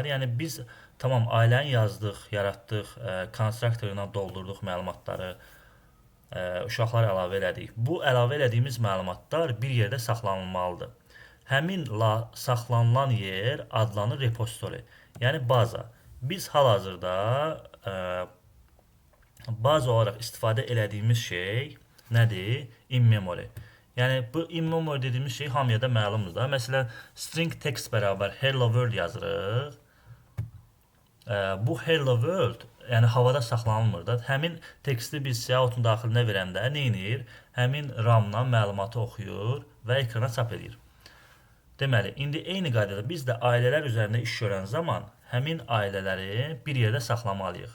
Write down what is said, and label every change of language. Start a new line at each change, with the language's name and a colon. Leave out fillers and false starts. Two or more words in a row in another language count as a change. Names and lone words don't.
Azerbaijani: Yəni biz tamam ailəni yazdıq, yaratdıq, konstruktoruna doldurduq məlumatları, uşaqlar əlavə elədik. Bu əlavə elədiyimiz məlumatlar bir yerdə saxlanılmalıdır. Həmin saxlanılan yer adlanır repository, yəni baza. Biz hal-hazırda baza olaraq istifadə elədiyimiz şey nədir?
English: In memory.
Azerbaijani: Yəni bu
English: in memory
Azerbaijani: dediyimiz şey hamıya da məlumdur da. Məsələn,
English: string text
Azerbaijani: bərabər
English: hello world
Azerbaijani: yazırıq. Bu
English: hello world
Azerbaijani: yəni havada saxlanılmır da. Həmin teksti biz siyahutun daxilinə verəndə nə edir? Həmin RAM-dan məlumatı oxuyur və ekrana çap edir. Deməli, indi eyni qaydada biz də ailələr üzərində iş görən zaman həmin ailələri bir yerdə saxlamalıyıq.